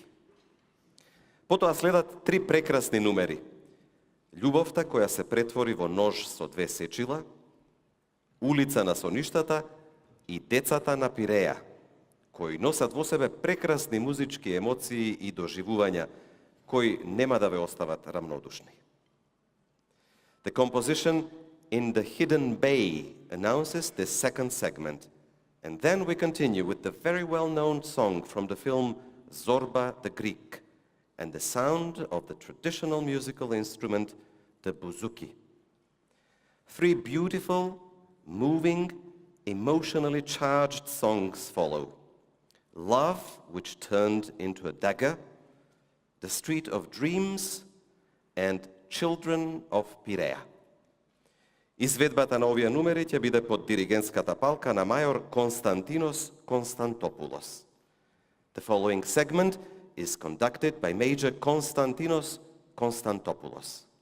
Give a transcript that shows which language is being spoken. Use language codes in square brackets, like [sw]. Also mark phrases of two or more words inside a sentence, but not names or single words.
[mk] Потоа следат три прекрасни numeri: Љубовта која се претвори во нож со две сечила, Улица на соништата и Децата на Пиреја, кои носат во себе прекрасни музички емоции и доживувања, кои нема да ве остават рамнодушни. [en] The composition In the Hidden Bay announces the second segment, and then we continue with the very well-known song from the film Zorba the Greek, and the sound of the traditional musical instrument, the bouzouki. Three beautiful, moving, emotionally charged songs follow. Love, which turned into a dagger, The Street of Dreams, and Children of Пиреја. [mk] Изведбата на овие numeri ќе биде под диригентската палка на мајор Константинос Константопулос. [en] The following segment is conducted by Major Konstantinos Konstantopoulos.